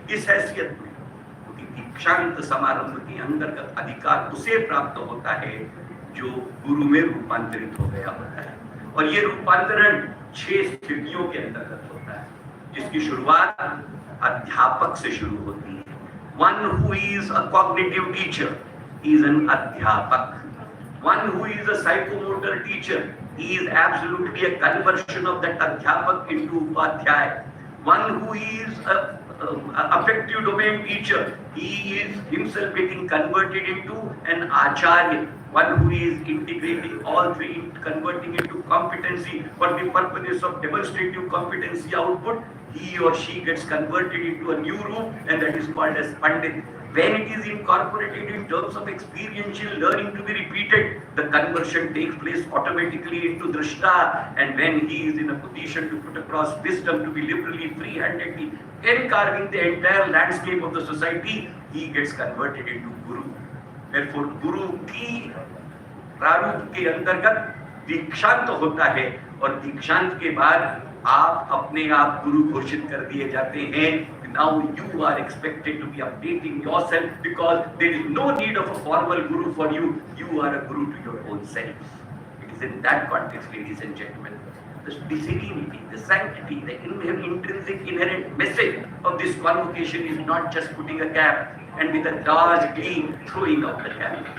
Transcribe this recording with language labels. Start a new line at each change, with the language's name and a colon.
Hindi: इस हैसियत में दीक्षांत समारोह के अंतर्गत अधिकार उसे प्राप्त होता है जो गुरु में रूपांतरित हो गया होता है। और ये रूपांतरण 6 स्थितियों के अंतर्गत होता है, जिसकी शुरुआत अध्यापक से शुरू होती है।
English: One who is a cognitive teacher is an adhyapak. One who is a psychomotor teacher is absolutely a conversion of that adhyapak into upadhyay. One who is a affective domain teacher, he is himself getting converted into an acharya. One who is integrating all three, converting into competency for the purposes of demonstrative competency output, he or she gets converted into a new room, and that is called as Pandit. When it is incorporated in terms of experiential learning to be repeated, the conversion takes place automatically into Drishta, and when he is in a position to put across wisdom to be liberally, free-handedly encarving the entire landscape of the society, he gets converted into Guru.
Hindi: Therefore, Guru की प्रारूप के अंतर्गत दीक्षांत होता है, और दीक्षांत के बाद आप अपने आप गुरु घोषित कर दिए जाते हैं।
English: Now you are expected to be updating yourself, because there is no need of a formal guru for you. You are a guru to your own self. It is in that context, ladies and gentlemen, the serenity, the sanctity, the intrinsic inherent message of this convocation is not just putting a cap and with a large gleam throwing out the cap.